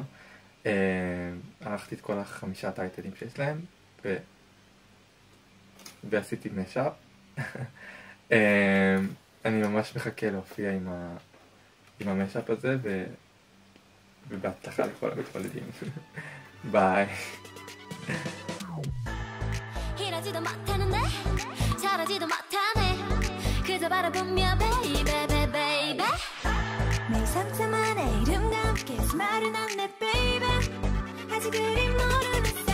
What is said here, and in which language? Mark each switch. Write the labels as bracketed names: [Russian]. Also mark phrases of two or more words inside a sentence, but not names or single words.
[Hebrew] ערכתי את כל 5 טייטלים שיש להם ועשיתי משאפ. אני ממש מחכה להופיע עם המשאפ הזה ובהצלחה לכל המתמודדים. ביי. [Korean] 이러지도 못하는데 잘하지도 못하네 그저 바라보며 [English] baby baby [Korean] 매일 상처만의 이름과 함께 스마일은 안내 baby 아직 그리 모르는